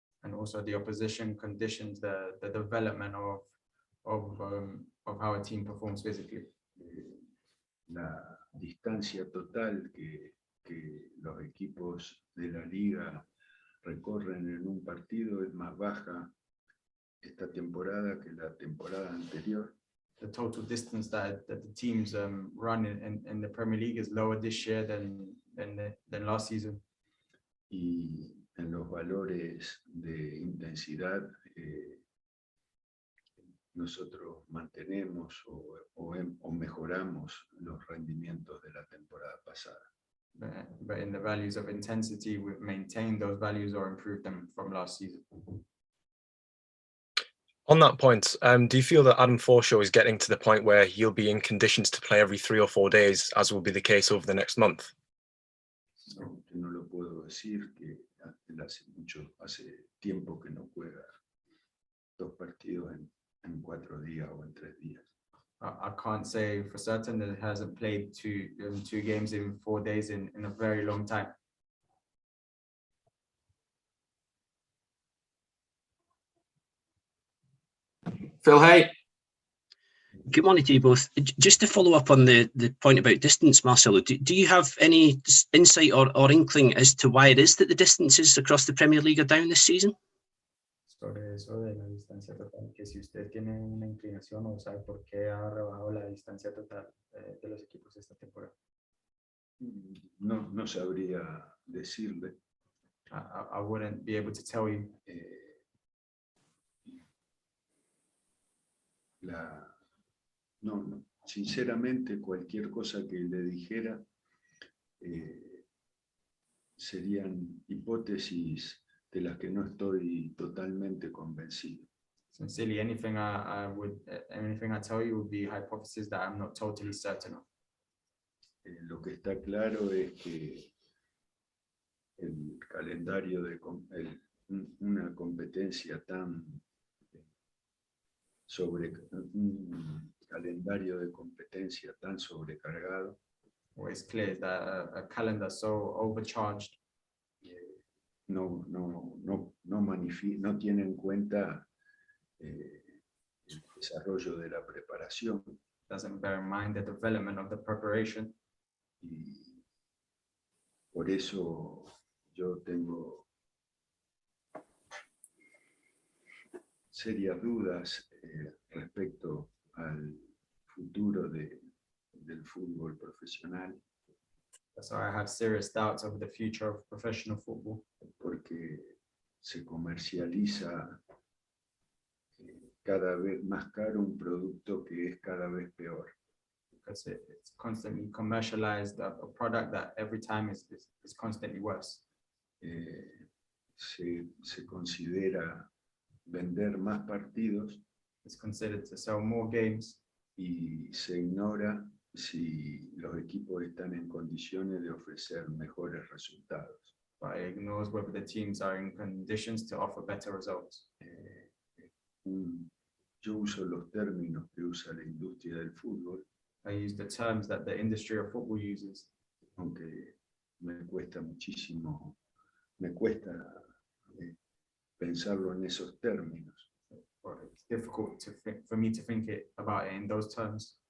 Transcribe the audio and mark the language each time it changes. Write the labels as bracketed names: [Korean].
[English] And also the opposition conditions the development of how a team performs physically. [Spanish] La distancia total que los equipos de la liga recorren en un partido es más baja esta temporada que la temporada anterior. [English] the total distance that the teams run in the Premier League is lower this year than last season. [Spanish] Y en los valores de intensidad nosotros mantenemos o mejoramos los rendimientos de la temporada pasada. [English] But in the values of intensity, we've maintained those values or improved them from last season. On that point, do you feel that Adam Forshaw is getting to the point where he'll be in conditions to play every 3 or 4 days, as will be the case over the next month? [Spanish] No lo puedo decir, que hace tiempo que no juega 2 partidos en 4 días o en 3 días. [English] I can't say for certain that he hasn't played two games in 4 days in a very long time. Phil Hay. Good morning to you both. Just to follow up on the point about distance, Marcelo, do you have any insight or inkling as to why it is that the distances across the Premier League are down this season? [Spanish] Sobre eso de la distancia total, que si usted tiene una inclinación o sabe por qué ha rebajado la distancia total de los equipos esta temporada. No sabría decirle. [English] I wouldn't be able to tell you. [Spanish] No, sinceramente cualquier cosa que le dijera serían hipótesis de las que no estoy totalmente convencido. [English] Sincerely, anything I tell you would be hypotheses that I'm not totally certain of. [Spanish] Lo que está claro es que el calendario de una competencia un calendario de competencia tan sobrecargado. [English] What is clear is that a calendar so overcharged [Spanish] no tiene en cuenta el desarrollo de la preparación. [English] Doesn't bear in mind the development of the preparation. [Spanish] Y por eso yo tengo serias dudas respecto al futuro del fútbol profesional. [English] So I have serious doubts over the future of professional football. [Spanish] Porque se comercializa cada vez más caro un producto que es cada vez peor. [English] Because it's constantly commercialized, a product that every time is constantly worse. [Spanish] Se considera vender más partidos. [English] It's considered to sell more games. [Spanish] Y se ignora si los equipos están en condiciones de ofrecer mejores resultados. [English] But it ignores whether the teams are in conditions to offer better results. [Spanish] Yo uso los términos que usa la industria del fútbol. [English] I use the terms that the industry of football uses. [Spanish] Aunque me cuesta pensarlo en esos términos. [English] It's difficult for me to think about it in those terms.